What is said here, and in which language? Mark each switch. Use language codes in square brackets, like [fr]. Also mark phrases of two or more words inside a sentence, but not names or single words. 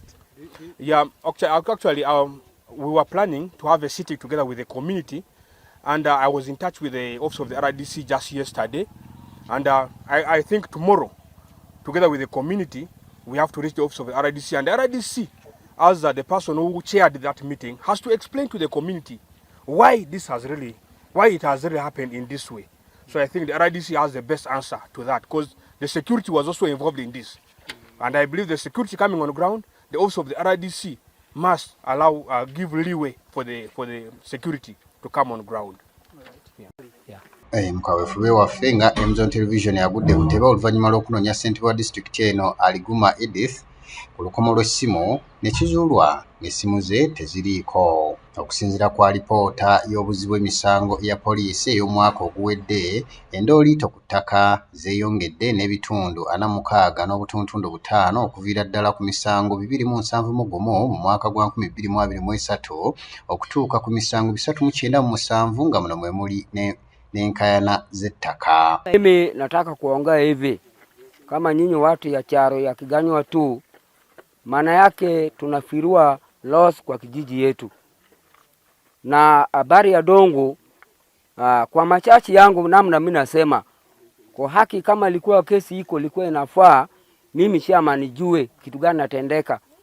[en] Yeah, actually, we were planning to have a sitting together with the community, and I was in touch with the office of the RDC just yesterday, and I think tomorrow, together with the community, we have to reach the office of the RDC, and the RDC, as the person who chaired that meeting, has to explain to the community why it has really happened in this way. So I think the RDC has the best answer to that, because the security was also involved in this, and I believe the security coming on the ground, the office of the RDC must allow, give leeway for the security to come on ground. [lg] Mukaweefube waffe nga Mzone Television yagudde ku ntebe oluvannyuma lw'okunoonya ssentebe wa disitulikiti eno Aliguma Edith ku lukomo lw'essimu ne kizuulwa ng'essimu ze teziriiko. Okusinziira ku alipoota y'obuzi bw'emisango ya poliisi ey'omwaka oguwedde, endooliito ku ttaka zeeyongedde n'ebitundu 46 n'obutuntundu 5 okuviira ddala ku misango 271 mu mwaka gwa 2023 okutuuka ku misango 397 nga muno mwe muli n'enkayana z'ettaka. [sw] Mimi nataka kuongea hivi, kama nyinyi watu ya charo ya Kiganywa tu, maana yake tunafirua loss kwa kijiji yetu. Na habari ya Dongo, kwa machachi yangu namna mimi nasema, kwa haki kama ilikuwa kesi iko ilikuwa inafaa, mimi shama nijue kitu gani natendeka.